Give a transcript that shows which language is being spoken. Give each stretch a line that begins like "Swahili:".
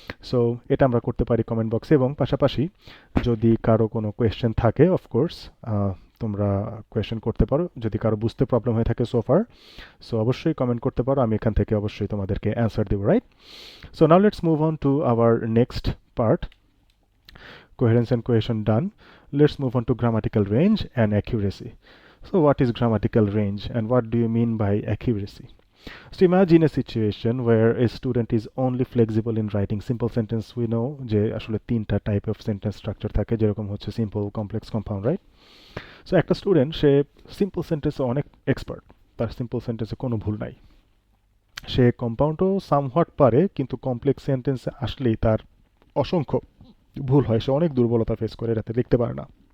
Bangla: So এটা আমরা করতে পারি কমেন্ট বক্সে, এবং পাশাপাশি যদি কারো কোনো কোয়েশ্চেন থাকে, অফকোর্স তোমরা কোয়েশ্চেন করতে পারো, যদি কারো বুঝতে প্রবলেম হয়ে থাকে সোফার, সো অবশ্যই কমেন্ট করতে পারো, আমি এখান থেকে অবশ্যই তোমাদেরকে অ্যান্সার দেবো, right?
English: So now let's move on to our next part. Coherence and cohesion done. Let's move on to grammatical range and accuracy. So what is grammatical range and what do you mean by accuracy? So imagine a situation where a student is only flexible in writing simple sentence. We know
Bangla: যে আসলে তিনটা type of sentence structure থাকে, যেরকম হচ্ছে simple, complex, compound, right? So একটা student সে simple সেন্টেন্সে অনেক expert, তার সিম্পল সেন্টেন্সে কোনো ভুল নাই। সে কম্পাউন্ডও সামহাট পারে, কিন্তু কমপ্লেক্স সেন্টেন্সে আসলেই তার অসংখ্য ভুল হয়, সে অনেক দুর্বলতা ফেস করে, এটাতে লিখতে পারে না।